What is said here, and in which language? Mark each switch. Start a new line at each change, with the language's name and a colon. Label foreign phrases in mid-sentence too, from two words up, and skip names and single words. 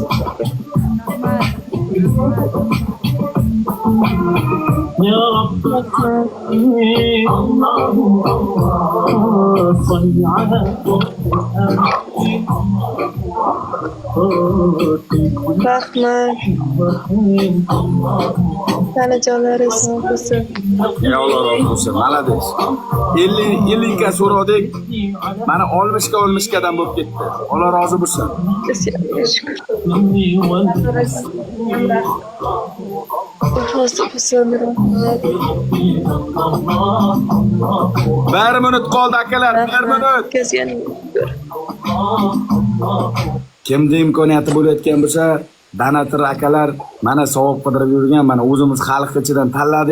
Arabic: يا رب الله الله صل على
Uzbek: Rahmat. Tanajonlaringiz sog' bo'lsin. Ya Allah razı olsun. Malades. 50 ka so'radik. Mana 60 bo'lib ketdi. Allah razı olsun. Sizga shukr. Rozi bo'lsin. Rahmat. 1 minut qoldi akalar, 1 minut. O'tkazganingiz Kimda imkoniyati bo'layotgan bo'lsa, donator akalar mana savob qidirib yurgan, mana o'zimiz xalq ichidan tanladik.